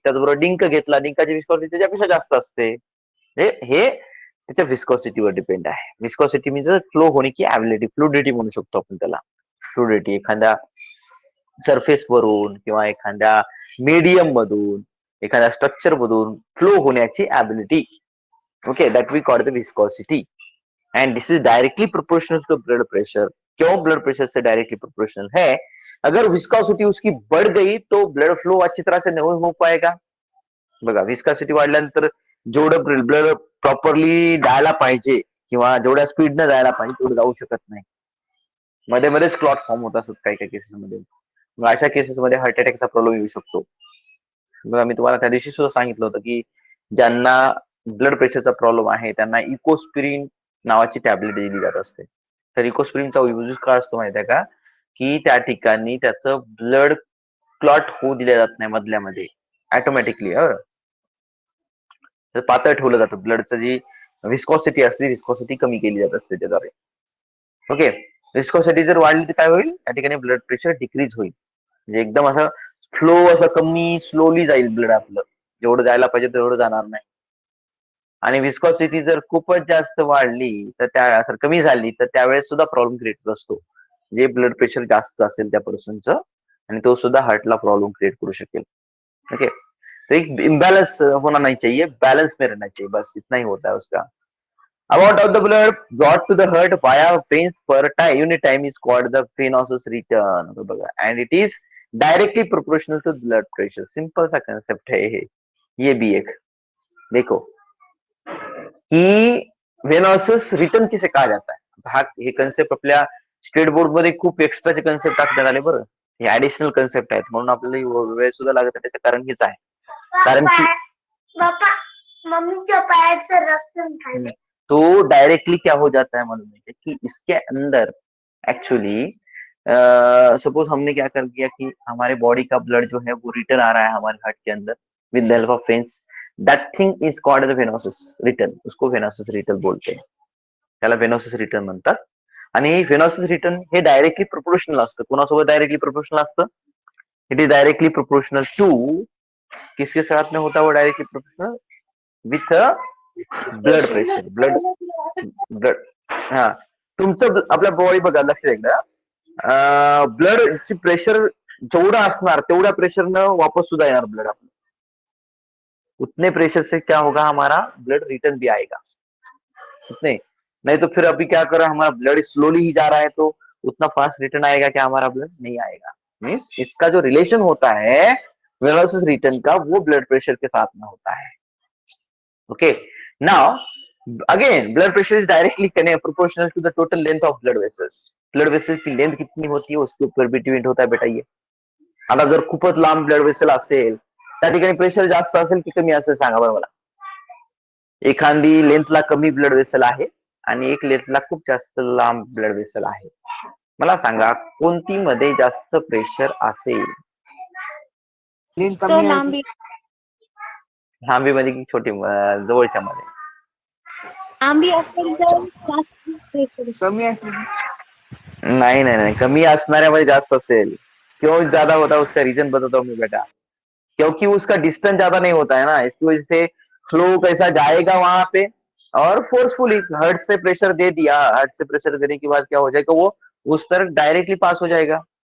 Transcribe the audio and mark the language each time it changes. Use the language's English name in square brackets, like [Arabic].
[Marathi] त्याचबरोबर डिंक घेतला, डिंकाची विस्कॉसिटी त्याच्यापेक्षा जास्त असते. हे त्याच्या विस्कॉसिटीवर डिपेंड आहे. विस्कॉसिटी म्हणजे फ्लो होणे की ॲबिलिटी, फ्लुडिटी म्हणू शकतो आपण त्याला. फ्लुडिटी एखाद्या सरफेस वरून किंवा एखाद्या मीडियम मधून, एखाद्या स्ट्रक्चर मधून फ्लो होण्याची ability. [English] Okay, that we call the viscosity, and this is directly proportional to blood pressure. [Hindi] क्यों ब्लड प्रेशर से डायरेक्टली प्रोपोर्शनल है? अगर विस्कॉसिटी उसकी बढ़ गई तो ब्लड फ्लो अच्छी तरह से नहीं हो पाएगा. [Marathi] बघा, विस्कॉसिटी वाढल्यानंतर जेवढं ब्लड प्रॉपरली जायला पाहिजे किंवा जेवढ्या स्पीडनं जायला पाहिजे तेवढं जाऊ शकत नाही. मध्ये मध्येच क्लॉट फॉर्म होत असतात काही काही केसेसमध्ये. मग अशा केसेसमध्ये हार्ट अटॅकचा प्रॉब्लेम येऊ शकतो. बघा, मी तुम्हाला त्या दिवशी सुद्धा सांगितलं होतं की ज्यांना ब्लड प्रेशरचा प्रॉब्लेम आहे त्यांना इकोस्पिरिन नावाची टॅबलेट दिली जात असते. तर इकोस्पिरिनचा यूज काय असतो माहिती आहे का, की त्या ठिकाणी त्याचं ब्लड क्लॉट होऊ दिल्या जात नाही मधल्यामध्ये ऑटोमॅटिकली. तर पातळ ठेवलं जातं. ब्लडचं जी विस्कॉसिटी असते, विस्कॉसिटी कमी केली जात असते त्याद्वारे. ओके, विस्कॉसिटी जर वाढली तर काय होईल, या ठिकाणी ब्लड प्रेशर डिक्रीज होईल. म्हणजे एकदम असं फ्लो असं कमी स्लोली जाईल ब्लड आपलं, जेवढं जायला पाहिजे तेवढं जाणार नाही. आणि विस्कॉसिटी जर खूपच जास्त वाढली तर त्या सर कमी झाली तर त्यावेळेस सुद्धा प्रॉब्लेम क्रिएट होत असतो. जे ब्लड प्रेशर जास्त असेल त्या पर्सनचं आणि तो सुद्धा हार्टला प्रॉब्लेम क्रिएट करू शकेल. [Hindi] ओके, तो एक इम्बैलेंस होना नहीं चाहिए, बैलेंस में रहना चाहिए, बस इतना ही होता है उसका. [English] Amount of the blood brought to the heart via veins per unit time is called the venosus return. बघा, and it is directly proportional to blood pressure. [Hindi] Simple सा कंसेप्ट है ये भी एक देखो की व्हेनोसस रिटर्न किसे कहा जाता है. [Marathi] हा हे कन्सेप्ट आपल्या स्टेट बोर्ड मध्ये खूप एक्स्ट्राचे कन्सेप्ट टाकण्यात आले बरं. हे ऍडिशनल कन्सेप्ट आहेत म्हणून आपल्याला वेळ सुद्धा लागत आहे. त्याचं कारण हेच आहे, कारण की [Hindi] मम्मी के पैर से रक्त निकाले. तो डायरेक्टली क्या हो जाता है मालूम है कि इसके अंदर एक्चुअली सपोज हमने क्या कर दिया कि हमारे बॉडी का ब्लड जो है वो रिटर्न आ रहा है हमारे हार्ट के अंदर [English] With the help of veins. That thing is called the venosus return. [Hindi] उसको व्हेनोसस रिटर्न बोलते हैं, [Marathi] त्याला व्हेनोसस रिटर्न म्हणतात. आणि व्हेनोसस रिटर्न हे डायरेक्टली प्रोपोर्शनल असतं. कोणासोबत डायरेक्टली प्रोपोर्शनल असतं, [English] it is directly proportional to [Hindi] किसके साथ में होता है वो directly proportional with blood pressure. [Marathi] Blood हा तुमचं आपल्या बॉडी बघा, लक्ष द्या, ब्लड ची प्रेशर जेवढं असणार तेवढ्या प्रेशरनं वापस सुद्धा येणार ब्लड आपलं. [Hindi] उतने प्रेशर से क्या होगा, हमारा ब्लड रिटर्न भी आएगा उतने. नहीं तो फिर अभी क्या कर रहा है, हमारा ब्लड स्लोली ही जा रहा है तो उतना फास्ट रिटर्न आएगा क्या, हमारा ब्लड नहीं आएगा. मीन्स इसका जो रिलेशन होता है वेलोसिस रिटर्न का वो ब्लड प्रेशर के साथ में होता है. [English] Okay, now again blood pressure is directly proportional to the total length of blood vessels. [Hindi] Blood vessels की लेंथ कितनी होती है उसके ऊपर भी डिपेंड होता है बेटा ये. [Marathi] आता जर खूपच लांब ब्लड वेसल असेल त्या ठिकाणी प्रेशर जास्त असेल की कमी असेल सांगा बरं मला. एखादी लेंथला कमी ब्लड वेसल आहे आणि एक लेंथला खूप जास्त लांब ब्लड वेसल आहे. मला सांगा कोणती मध्ये जास्त प्रेशर असेल. लेंथ तो कमी आहे. लांबी लांबी मध्ये की छोटी जवळच्या मध्ये. लांबी असेल तर जास्त pressure असतं. कमी असली [Hindi] नहीं नहीं नहीं, [Marathi] कमी असणाऱ्या मध्ये जास्त असेल. [Hindi] क्यों ज्यादा होता है उसका रीजन बताता हूँ मैं बेटा. क्योंकि उसका डिस्टेंस ज्यादा नहीं होता है ना, इसकी वजह से फ्लो कैसा जाएगा वहां पे और फोर्सफुली हार्ट से प्रेशर दे दिया. हार्ट से प्रेशर देने के बाद क्या हो जाएगा, वो उस तरफ डायरेक्टली पास हो जाएगा.